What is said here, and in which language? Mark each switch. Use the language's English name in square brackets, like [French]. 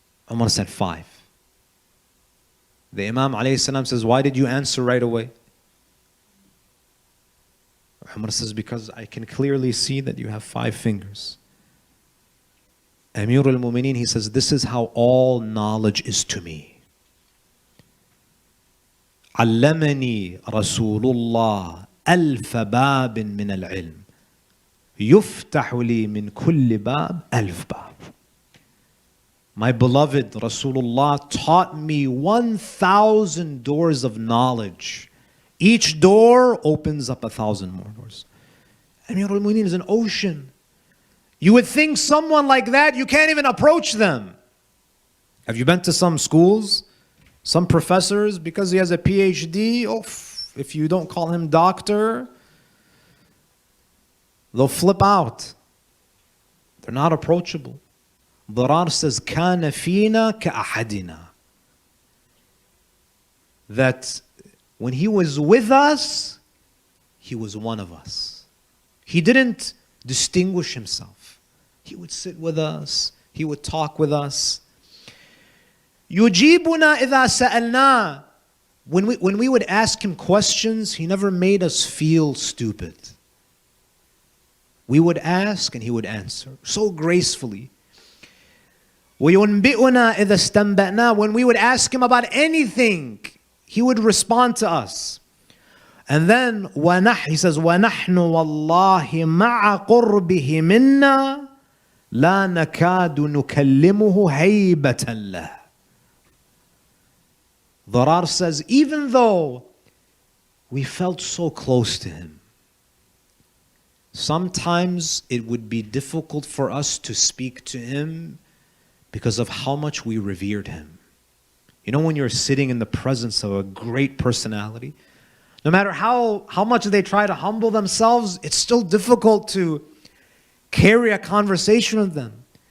[English] Umar said 5. The Imam alayhi salam says, why did you answer right away? Umar says, because I can clearly see that you have 5 fingers. Amir al-Mu'mineen, he says, this is how all knowledge is to me. [Arabic] علمني رسول الله ألف باب من العلم يفتح لي من كل باب ألف باب. [English] My beloved Rasulullah taught me 1,000 doors of knowledge. Each door opens up 1,000 more doors. Amir al-Mu'mineen is an ocean. You would think someone like that, you can't even approach them. Have you been to some schools? Some professors, because he has a PhD, if you don't call him doctor, they'll flip out. They're not approachable. Dhirar says, [Arabic] كَانَ فِينَا كَأَحَدِنَا. [English] That when he was with us, he was one of us. He didn't distinguish himself. He would sit with us. He would talk with us. [Arabic] يُجِيبُنَا إِذَا سَأَلْنَا. [English] When we would ask him questions, he never made us feel stupid. We would ask and he would answer so gracefully. [Arabic] وَيُنْبِئُنَا إِذَا اسْتَنْبَأْنَا. [English] When we would ask him about anything, he would respond to us. And then he says, [Arabic] وَنَحْنُ وَاللَّهِ مَعَ قُرْبِهِ مِنَّا لَا نَكَادُ نُكَلِّمُهُ هَيْبَةً لَهُ. [English] Dharar says, even though we felt so close to him, sometimes it would be difficult for us to speak to him because of how much we revered him. You know, when you're sitting in the presence of a great personality, no matter how much they try to humble themselves, it's still difficult to carry a conversation with them.